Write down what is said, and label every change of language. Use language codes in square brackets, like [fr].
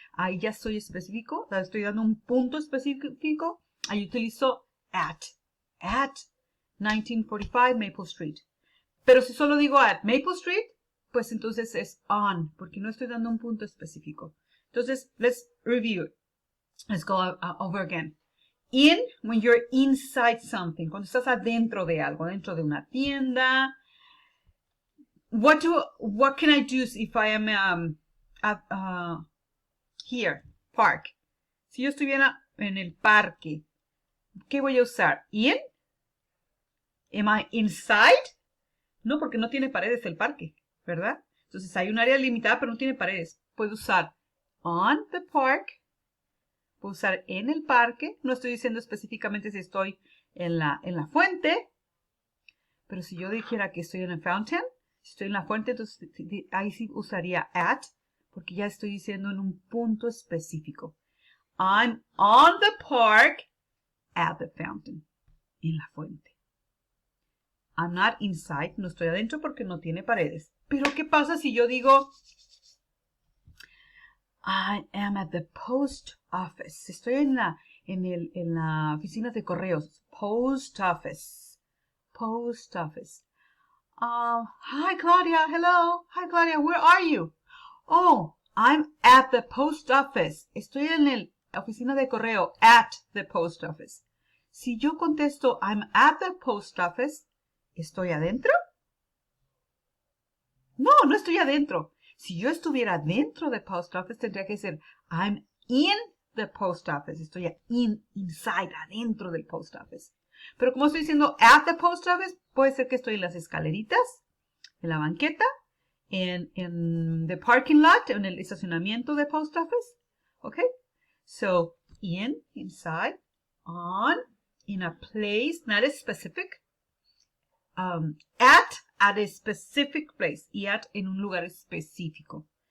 [es] Ahí ya estoy específico, estoy dando un punto específico. Ahí utilizo [en] at. At 1945 Maple Street. [es] Pero si solo digo at Maple Street, pues entonces es on, porque no estoy dando un punto específico. [en] Entonces, let's review. Let's go over again. In, when you're inside something. [es] Cuando estás adentro de algo, dentro de una tienda. [en] What can I do if I am at here, park? [es] Si yo estuviera en el parque, ¿qué voy a usar? In? [en] Am I inside? [es] No, porque no tiene paredes el parque, ¿verdad? Entonces hay un área limitada, pero no tiene paredes. Puedo usar [en] on the park. [es] Puedo usar en el parque. No estoy diciendo específicamente si estoy en la fuente. Pero si yo dijera que estoy en el fountain, si estoy en la fuente, entonces ahí sí usaría at, porque ya estoy diciendo en un punto específico. [en] I'm on the park at the fountain. [es] En la fuente. [en] I'm not inside. [es] No estoy adentro porque no tiene paredes. Pero ¿qué pasa si yo digo [en] I am at the post office? [es] Estoy en la oficina de correos. [en] Post office. Post office. Hi, Claudia. Hello. Hi, Claudia. Where are you? Oh, I'm at the post office. [es] Estoy en la oficina de correo. [en] At the post office. [es] Si yo contesto, [en] I'm at the post office, [es] ¿estoy adentro? No, no estoy adentro. Si yo estuviera dentro del post office, tendría que decir, [en] I'm in the post office. [es] Estoy inside, adentro del post office. Pero como estoy diciendo at the post office, puede ser que estoy en las escaleritas, en la banqueta, en [en] the parking lot, [es] en el estacionamiento del post office. [en] Okay? So, inside, on, in a place, not as specific. At a specific place. [es] Y at en un lugar específico.